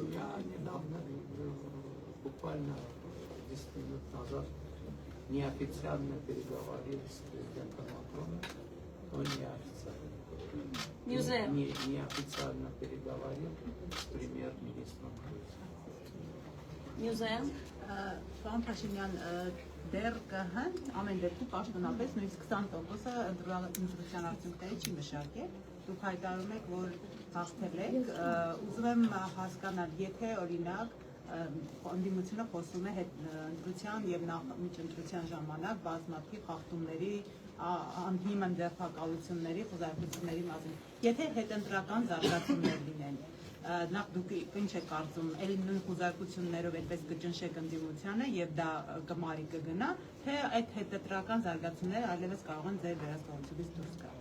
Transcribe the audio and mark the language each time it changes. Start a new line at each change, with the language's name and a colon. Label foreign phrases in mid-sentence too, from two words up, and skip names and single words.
Russian: Я недавно, буквально 10 минут назад, неофициально переговорил с президентом Макроном, но неофициально. Неофициально переговорил с премьер-министром. Մյուզեում
Armenian: Պարոն Փաշինյան, դեռ կհան ամեն դեպքում պաշտոնապես նույնիսկ 20%-ը ընտրության արդյունքների չի մշակել։ Դուք հայտարարում եք, որ հաղթել եք, ուզում եմ հասկանալ, եթե օրինակ ընդդիմությունը խոսում է ընտրության եւ միջընտրության ժամանակ բազմաթիվ խախտումների, անհիմն ձերբակալությունների, խոզարկությունների մասին, եթե հետընտրական զարգացումներ լինեն, նախ դուք ինչ եք կարծում, ելի նույն խոզարկություններով այդպես կճնշեք ընդդիմությանը եւ դա կմարի կգնա, թե այդ հետընտրական զարգացումները այլևս կարող են ձեր վերահսկողությունից դուրս գալ։